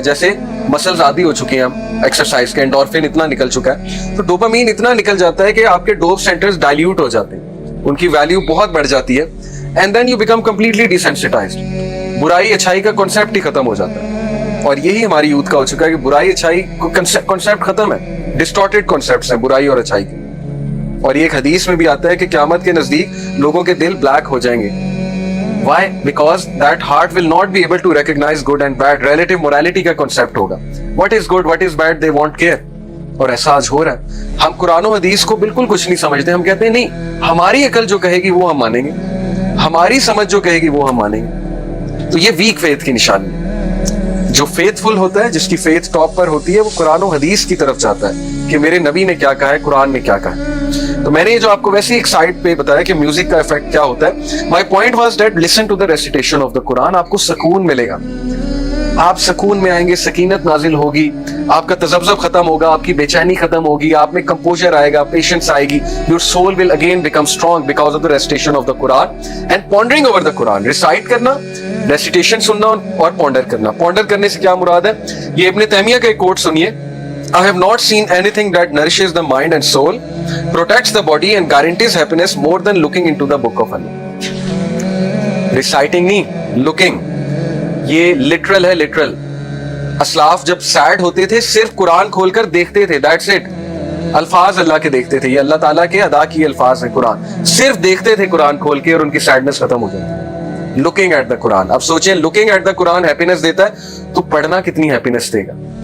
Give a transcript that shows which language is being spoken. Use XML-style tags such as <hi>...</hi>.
<hi>जैसे मसल्स आदी हो चुके हैं हम एक्सरसाइज के, एंडोर्फिन इतना निकल चुका है, तो डोपामीन इतना निकल जाता है कि आपके डोप सेंटर्स डाइल्यूट हो जाते हैं, उनकी वैल्यू बहुत बढ़ जाती है,</hi> <en>And then you become completely desensitized.</en> <hi>बुराई अच्छाई का कॉन्सेप्ट ही खत्म हो जाता है, और यही हमारी यूथ का हो चुका है कि बुराई अच्छाई कॉन्सेप्ट खत्म है, डिस्टॉर्टेड कॉन्सेप्ट्स हैं बुराई और अच्छाई के। और ये एक हदीस में भी आता है कि क़यामत के नजदीक लोगों के दिल ब्लैक हो जाएंगे।</hi> <en>Why? Because that heart will not be able to recognize good and bad. Relative morality</en> <hi>का concept होगा।</hi> <en>What is good, what is bad, they won't care.</en> <hi>और ऐसा आज हो रहा है। हम कुरान और हदीस को बिल्कुल कुछ नहीं समझते, हम कहते हैं नहीं, हमारी अकल जो कहेगी वो हम मानेंगे, हमारी समझ जो कहेगी वो हम मानेंगे। तो ये वीक फेथ की निशानी है। जो फेथफुल होता है, जिसकी फेथ टॉप पर होती है, वो कुरान और हदीस की तरफ जाता है कि मेरे नबी ने क्या कहा है, कुरान में क्या कहा है। तो मैंने ये जो आपको वैसे एक साइड पे बताया कि म्यूजिक का इफेक्ट क्या होता है,</hi> <en>my point was that listen to the recitation of the Quran,</en> <hi>आपको सुकून मिलेगा, आप सुकून में आएंगे, सकीनत नाजिल होगी, आपका तजब्जुब खत्म होगा, आपकी बेचैनी खत्म होगी, आप में कंपोजर आएगा, पेशेंस आएगी,</hi> <en>your soul will again become strong because of the recitation of the Quran</en> <hi>and pondering over the Quran. Recite करना, रेसिटेशन सुनना और पॉन्डर करना। पॉन्डर करने से क्या मुराद है, ये इब्न तैमिया का एक कोट सुनिए,</hi> <en>I have not seen anything that nourishes the mind and soul, protects the body and guarantees happiness more than looking into the book of Allah. Reciting नहीं, looking,</en> <hi>ये literal है,</hi> <en>literal।</en> <hi>असलाफ जब सैड होते थे सिर्फ कुरान खोलकर देखते थे,</hi> <en>that's it।</en> <hi>अल्फाज अल्लाह के देखते थे, ये अल्लाह ताला के अदा किए अल्फाज है कुरान, सिर्फ देखते थे कुरान खोल के और उनकी सैडनेस खत्म हो जाती।</hi> <en>Looking at the Quran.</en> <hi>अब सोचें,</hi> <en>looking at the Quran</en> <hi>happiness देता है तो पढ़ना कितनी हैप्पीनेस देगा।</hi>